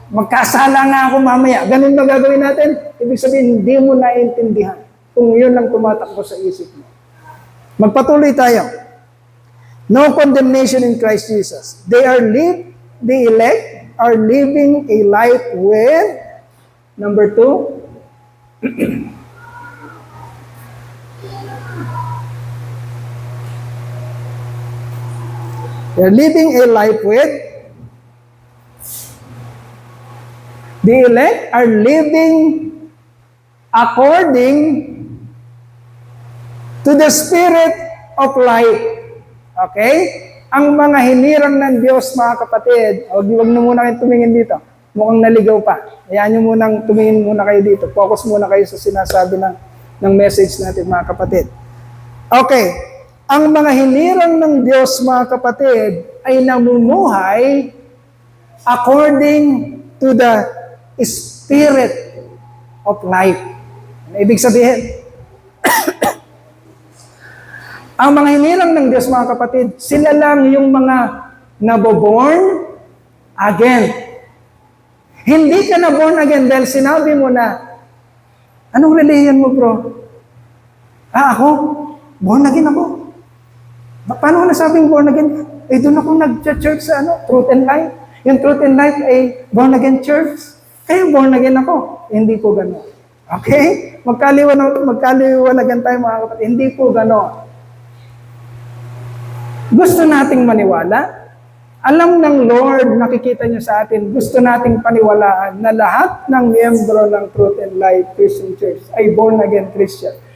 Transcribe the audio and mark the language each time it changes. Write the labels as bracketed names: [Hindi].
[Filipino] Magkasala nga ako mamaya. Ganun ba gagawin natin? Ibig sabihin, hindi mo naiintindihan kung yun ang tumatakbo sa isip mo. Magpatuloy tayo. [English] No condemnation in Christ Jesus. The elect are living a life with, number 2, they're living a life with, the elect are living according to to the Spirit of life. Okay? [Filipino] Ang mga hinirang ng Diyos, mga kapatid, huwag na muna kayo tumingin dito. Mukhang naligaw pa. Hayaan nyo munang tumingin muna kayo dito. Focus muna kayo sa sinasabi ng message natin, mga kapatid. Okay. Ang mga hinirang ng Diyos, mga kapatid, ay namumuhay [English] according to the Spirit of life. [Filipino] Ano ibig sabihin? Ang mga hinirang ng Diyos, mga kapatid, sila lang yung mga naboborn again. Hindi ka na born again dahil sinabi mo na, anong religion mo, bro? Ako? Born again ako. Paano ko nasabing born again? Doon ako nag-church sa Truth and Life. Yung Truth and Life ay born again church. Kaya born again ako. Hindi po gano'n. Okay? Magkaliwanagan tayo, mga kapatid. Hindi po gano'n. Gusto nating maniwala. Alam ng Lord, nakikita niyo sa atin, gusto nating paniwalaan na lahat ng miyembro ng Truth and Life Christian Church ay born again Christian.